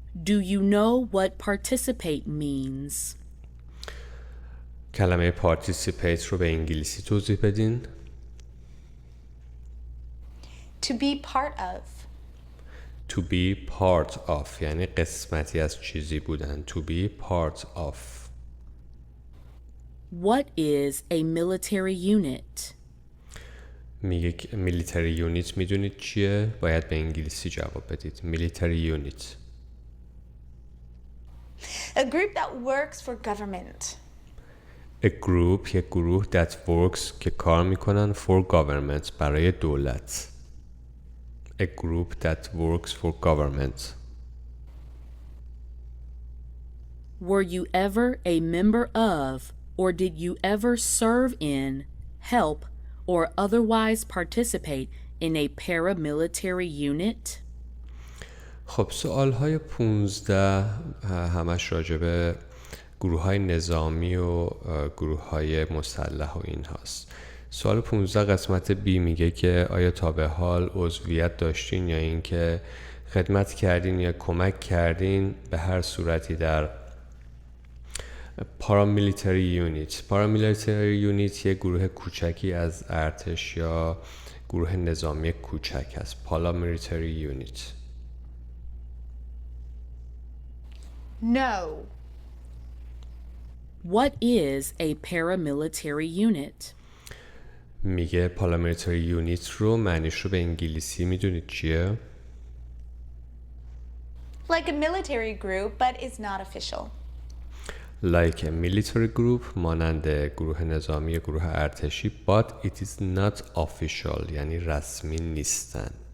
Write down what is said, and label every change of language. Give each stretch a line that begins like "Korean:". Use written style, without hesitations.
English: Do you know what participate means?
Persian: کلمه participate رو به انگلیسی توضیح بدین.
English: To be part of. To be part of
Persian: یعنی قسمتی از چیزی بودن.
English: To be part of. What is a military unit?
Persian: میگه
English: military unit
Persian: میدونید چیه؟ باید به انگلیسی جواب بدید.
English: military unit. A group that works for government. A group
Persian: یک گروه
English: that works
Persian: که کار میکنن
English: for government
Persian: برای دولت.
English: A group that works for government. Were you ever a member of, or did you ever serve in, help, or otherwise participate in a paramilitary unit?
Persian: خب سوالهای 15 همش راجع به گروه های نظامی و گروه های مسلح و این هاست. سوال 15 قسمت B میگه که آیا تا به حال عضویت داشتین یا اینکه خدمت کردین یا کمک کردین به هر صورتی در paramilitary unit. paramilitary unit یک گروه کوچکی از ارتش یا گروه نظامی کوچک است.
English: paramilitary unit. No. What is a paramilitary unit?
Persian: میگه paramilitary unit رو معنیش رو به انگلیسی میدونید چیه؟
English: Like a military group, but is not official. Like a military group
Persian: مانند گروه نظامی گروه ارتشی
English: but it is not official
Persian: یعنی رسمی نیستن.